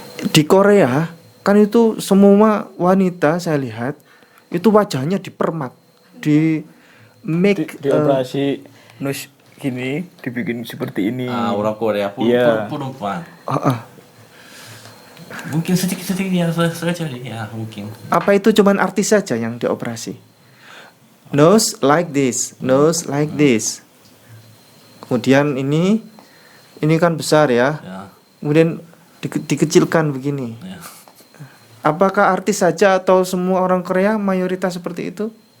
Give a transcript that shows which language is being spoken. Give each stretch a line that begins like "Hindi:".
Indonesian: Di Korea kan itu semua wanita saya lihat itu wajahnya dipermak, di make Di operasi nus gini, dibikin seperti ini. Orang Korea Iya. perempuan. Mungkin sedikit-sedikit ya surgery ya mungkin. apa itu cuman artis saja yang dioperasi.
English: Nose like this, nose like this.
Indonesian: Kemudian ini kan besar ya. Ya. Kemudian dikecilkan begini. Ya. Apakah artis saja atau semua orang Korea mayoritas seperti itu?